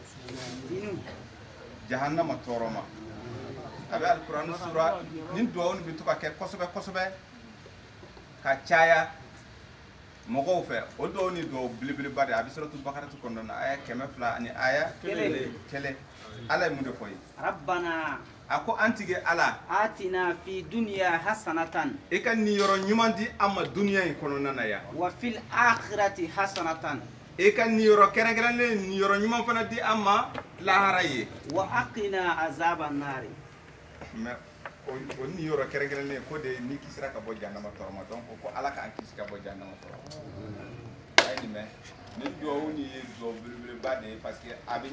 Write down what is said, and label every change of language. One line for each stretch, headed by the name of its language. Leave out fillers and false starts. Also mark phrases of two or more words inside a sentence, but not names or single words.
Bambara: jahannama tɔɔrɔ ma a bɛ alikuranɛ sura ni duwawu ni bɛ to ka kɛ kosɛbɛ kosɛbɛ ka caya mɔgɔw fɛ o dɔw ni dɔw belebeleba de a bɛ sɔrɔtu bakarati kɔnɔna na aya 200 ani aya 1 ala ye mun de fɔ ye rabbana a ko an tigi ala
Arabic: آتنا في الدنيا حسنة
Bambara: i ka niyɔrɔ ɲuman di an ma duniya in kɔnɔna na yan
Arabic: وفي الآخرة حسنة
Bambara: i ka niyɔrɔ kɛrɛnkɛrɛnlen niyɔrɔ ɲuman fana di an ma lahara ye
Arabic: وقنا عذاب النار
Bambara: mais o niyɔrɔ kɛrɛnkɛrɛnlen ko de ni kisira ka bɔ jahanama tɔɔrɔ ma donc ko ala k'an kisi ka bɔ jahanama tɔɔrɔ a ye nin mɛn ni duwawu ni ye duwawu belebeleba de ye
French: parce que
Bambara: a bɛ